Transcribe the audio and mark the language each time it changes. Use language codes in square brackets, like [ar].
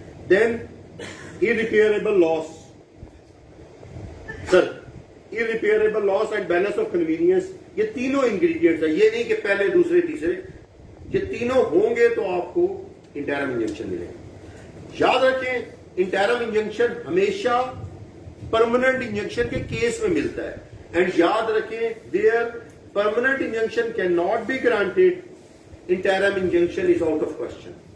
[en] Then irreparable loss. [ur] Sir, [en] irreparable loss and balance of convenience, [ur] یہ تینوں ingredients ہیں. یہ نہیں کہ پہلے دوسرے تیسرے, یہ تینوں ہوں گے تو آپ کو انٹرم انجنکشن ملے گا. یاد رکھیں, انٹرم انجنکشن ہمیشہ پرماننٹ انجنکشن کے کیس میں ملتا ہے. [en] and [ur] یاد رکھیں, [en] There permanent injunction cannot be granted, interim injunction is out of question.